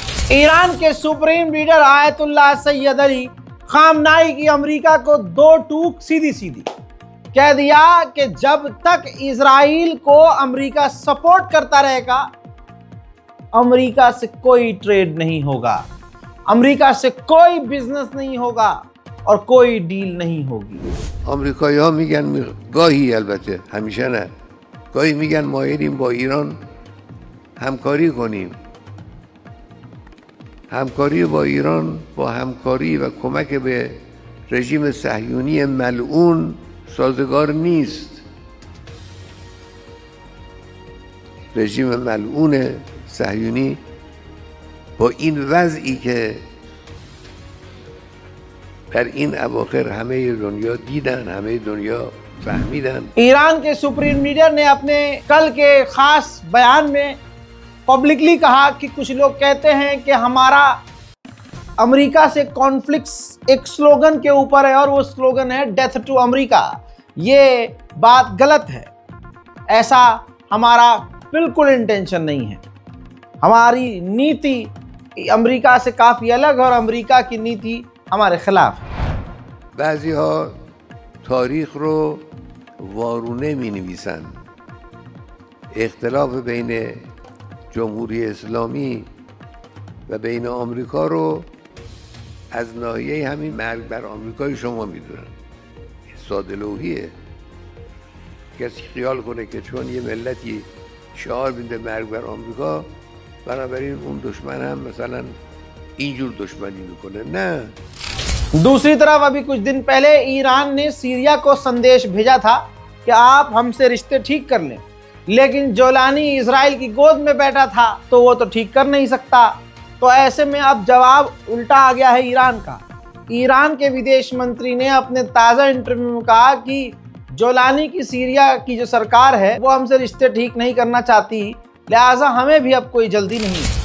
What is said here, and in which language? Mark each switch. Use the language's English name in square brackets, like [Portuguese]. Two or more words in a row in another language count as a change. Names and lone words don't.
[Hindi] ईरान के [English] supreme leader [Hindi] आयतुल्लाह सैयद अली खामनाई की अमेरिका को दो टूक सीधी सीधी कह दिया कि जब तक इजराइल को अमेरिका सपोर्ट करता रहेगा अमेरिका से कोई ट्रेड नहीं होगा, अमेरिका से कोई बिजनेस नहीं होगा और कोई डील नहीं होगी। [Persian] آمریکایی‌ها میگن گاهی البته همیشه نه گاهی میگن مایلیم با ایران همکاری کنیم. همکاری با ایران با همکاری و کمک به رژیم صهیونی ملعون سازگار نیست. رژیم ملعون صهیونی با این وضعی که در این اواخر همه دنیا دیدن، همه دنیا فهمیدن. [Hindi] ईरान के [English] supreme leader [Hindi] ने अपने कल के खास बयान में पब्लिकली कहा कि कुछ लोग कहते हैं कि हमारा अमेरिका से कॉन्फ्लिक्ट एक स्लोगन के ऊपर है और वो स्लोगन है [English] death to America. [Hindi] ये बात गलत है, ऐसा हमारा बिल्कुल इंटेंशन नहीं है। हमारी नीति अमेरिका से काफ़ी अलग है और अमेरिका की नीति हमारे खिलाफ है। [Persian] بعضی‌ها تاریخ رو وارونه می‌نویسن. اختلاف بین جمهوری اسلامی و بین آمریکا رو از ناحیه همین مرگ بر آمریکای شما میدونن. ساده لوحیه. کسی خیال کنه که چون یه ملتی شعار میده مرگ بر آمریکا بنابراین اون دشمن هم مثلا اینجور دشمنی میکنه. نه. [Hindi] दूसरी तरफ अभी कुछ दिन पहले ईरान ने सीरिया को संदेश भेजा था कि आप हमसे रिश्ते ठीक कर लें, लेकिन जोलानी इजराइल की गोद में बैठा था तो वो तो ठीक कर नहीं सकता। तो ऐसे में अब जवाब उल्टा आ गया है ईरान का। ईरान के विदेश मंत्री ने अपने ताज़ा इंटरव्यू में कहा कि जोलानी की सीरिया की जो सरकार है वो हमसे रिश्ते ठीक नहीं करना चाहती, लिहाजा हमें भी अब कोई जल्दी नहीं है।